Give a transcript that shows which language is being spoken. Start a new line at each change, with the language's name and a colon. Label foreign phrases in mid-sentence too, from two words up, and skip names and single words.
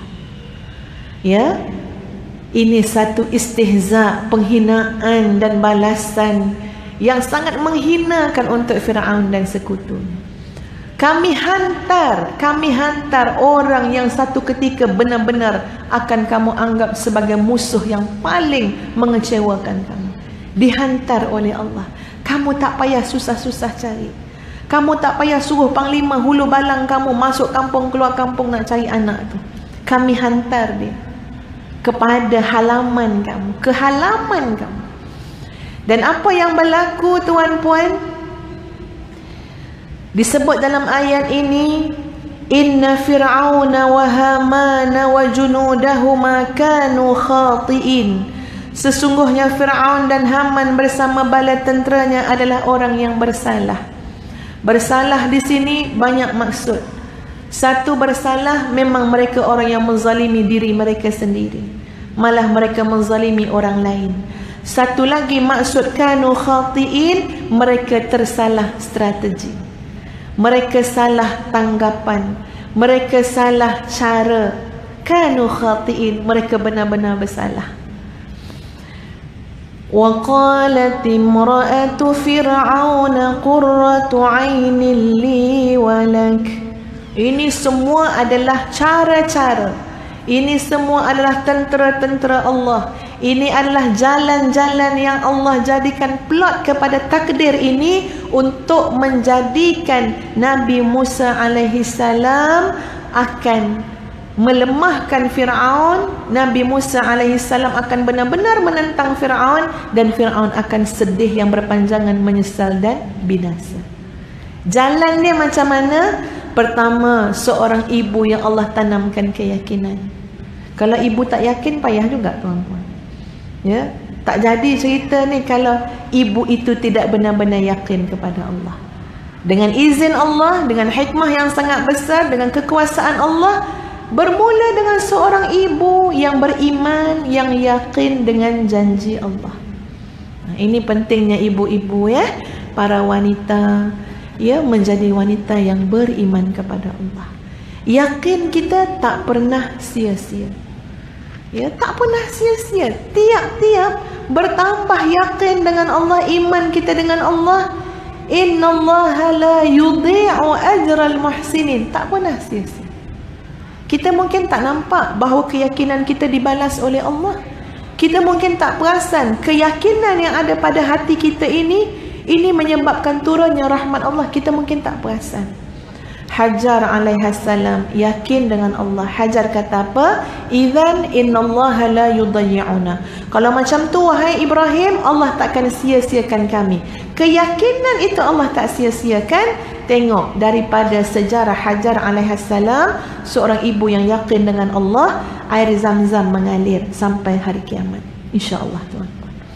Malay: Ya, ini satu istihza, penghinaan dan balasan yang sangat menghinakan untuk Fir'aun dan sekutunya. Kami hantar orang yang satu ketika benar-benar akan kamu anggap sebagai musuh yang paling mengecewakan kamu. Dihantar oleh Allah. Kamu tak payah susah-susah cari. Kamu tak payah suruh panglima hulu balang kamu masuk kampung keluar kampung nak cari anak tu. Kami hantar dia kepada halaman kamu, ke halaman kamu. Dan apa yang berlaku, tuan-puan? Disebut dalam ayat ini,
Arabic: إن فرعون وهامان وجنودهما كانوا خاطئين.
Malay: Sesungguhnya Fir'aun dan Haman bersama bala tenteranya adalah orang yang bersalah. Bersalah di sini banyak maksud. Satu, bersalah memang mereka orang yang menzalimi diri mereka sendiri. malah mereka menzalimi orang lain. Satu lagi maksud
Arabic: كانوا خاطئين,
Malay: mereka tersalah strategi, mereka salah tanggapan, mereka salah cara.
Arabic: كانوا خاطئين,
Malay: mereka benar-benar bersalah.
Arabic: وقالت امرأت فرعون قرت عين لي ولك.
Malay: Ini semua adalah cara-cara, ini semua adalah tentera-tentera Allah. Ini adalah jalan-jalan yang Allah jadikan plot kepada takdir ini untuk menjadikan Nabi Musa
Arabic: عليه السلام
Malay: akan melemahkan Fir'aun. Nabi Musa
Arabic: عليه السلام
Malay: akan benar-benar menentang Fir'aun, dan Fir'aun akan sedih yang berpanjangan, menyesal dan binasa. Jalannya macam mana? Pertama, seorang ibu yang Allah tanamkan keyakinan. Kalau ibu tak yakin, payah juga tuan-tuan. Ya, tak jadi cerita ni kalau ibu itu tidak benar-benar yakin kepada Allah. Dengan izin Allah, dengan hikmah yang sangat besar, dengan kekuasaan Allah, bermula dengan seorang ibu yang beriman, yang yakin dengan janji Allah. Ini pentingnya ibu-ibu ya, para wanita ya, menjadi wanita yang beriman kepada Allah. Yakin kita tak pernah sia-sia. Ya, tak pernah sia-sia. Tiap-tiap bertambah yakin dengan Allah, iman kita dengan Allah.
Arabic: إن الله لا يضيع أجر المحسنين.
Malay: Tak pernah sia-sia. Kita mungkin tak nampak bahawa keyakinan kita dibalas oleh Allah. Kita mungkin tak perasan keyakinan yang ada pada hati kita ini menyebabkan turunnya rahmat Allah. Kita mungkin tak perasan. Hajar alaihissalam yakin dengan Allah. Hajar kata apa?
Arabic: إذن إن الله لا يضيعنا.
Malay: Kalau macam tu wahai Ibrahim, Allah takkan sia-siakan kami. Keyakinan itu Allah tak sia-siakan. Tengok daripada sejarah Hajar alaihissalam, seorang ibu yang yakin dengan Allah, air Zam-Zam mengalir sampai hari kiamat, insya-Allah tuan-tuan.